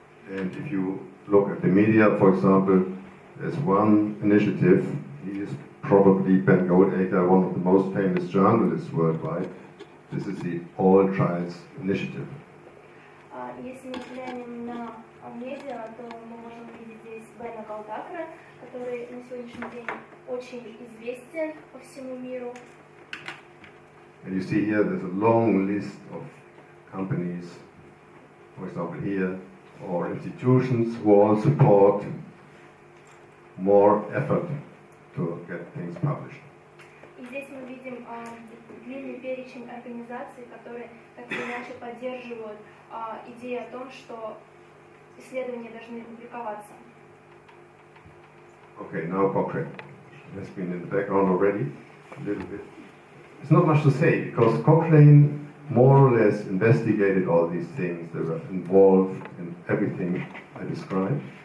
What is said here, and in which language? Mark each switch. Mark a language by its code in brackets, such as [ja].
[en] And if you look at the media, for example, there's one initiative. He is probably Ben Goldacre, one of the most famous journalists worldwide. This is the All Trials Initiative. [ru] Если мы взглянем на медиа, то мы можем увидеть здесь Бена Голдакера, который на сегодняшний день очень известен по всему миру. [en] And you see here there's a long list of companies, for example here, or institutions who all support more effort to get things published. [ru] И здесь мы видим длинный перечень организаций, которые так или иначе поддерживают идею о том, что исследования должны публиковаться. [en] Okay, now Cochrane has been in the background already. a little bit. It's not much to say because Cochrane more or less investigated all these things. They were involved in everything I described.